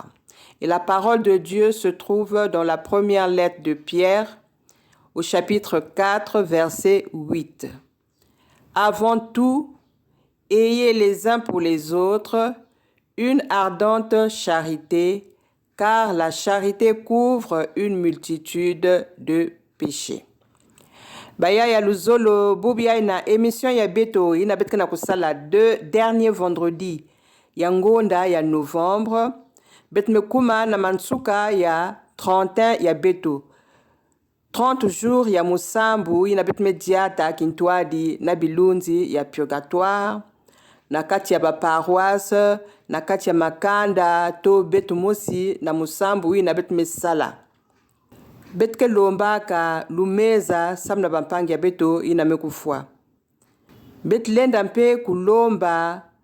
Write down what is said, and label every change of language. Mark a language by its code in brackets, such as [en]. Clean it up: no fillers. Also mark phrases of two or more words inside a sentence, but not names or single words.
[fr] Et la parole de Dieu se trouve dans la première lettre de Pierre, au chapitre 4, verset 8. Avant tout, ayez les uns pour les autres une ardente charité, car la charité couvre une multitude de péchés. [kg] Baya ya luzolo bubia ina émission ya beto ina betkana kusala [fr] 2 derniers vendredis [kg] ya ngonda ya novembre betme kuma na mansuka ya 31 ya beto 30 jours ya musambu ina betme diata kintwadi na bilunzi ya purgatoire na kati ya baparoise na kati ya makanda to betu mosi na musambu ina betme sala betke lomba ka lumeza samna bampangi ya beto ina mekufwa betlenda mpe kulomba